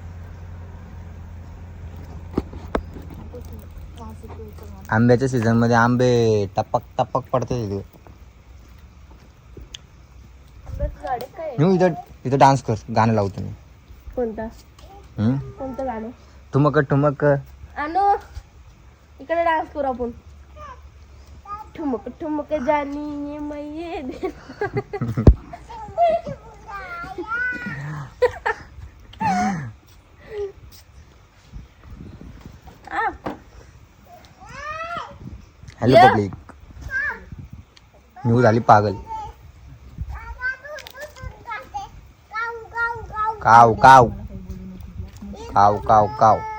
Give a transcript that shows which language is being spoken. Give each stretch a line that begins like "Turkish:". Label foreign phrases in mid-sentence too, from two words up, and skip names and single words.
Marathi: आंब्याच्या सीझन मध्ये आंबे टपक टपक पडते तिथे. इथं इथं डान्स कर, गाणं लावतो मी. कोणता कोणतं गाणं. ठुमक ठुमक. आणू इकडे डान्स करू आपण.
Hindi: ठुमक ठुमक जानी ये मैये दे.
Marathi: हॅलो पब्लिक, न्यूज झाली पागल. काव काव काव काव काव.